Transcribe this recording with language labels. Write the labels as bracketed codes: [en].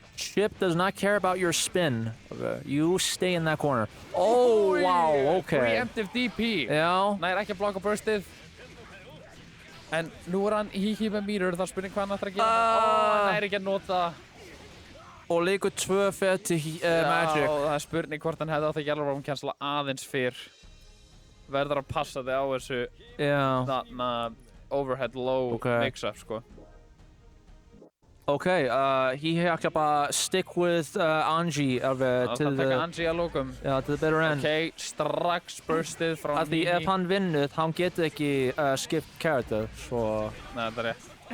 [en] Chip does not care about your spin. You stay in that corner. Wow, ok. Preemptive DP. [is] Já. Nær ekki að blokka burstið. En nú er hann með meter, það spurning hvað hann ætlar að gera. Hann nær ekki að nota. Og leikur 2 fyrir til Magic. Já, það er spurning hvort hann hefði átt að yellow rope cancela aðeins fyrr. Verður að passa þig á þessu þarna overhead low mix-up, sko. [en] Ok, he [is] ætla bara [en] stick with Angie [is] Það er að taka Angie að lókum. Já, til [en] the bitter end. [is] Ok, strax burstið frá Því ef hann vinnur, hann getur ekki skipt character, svo... Nei, þetta er rétt.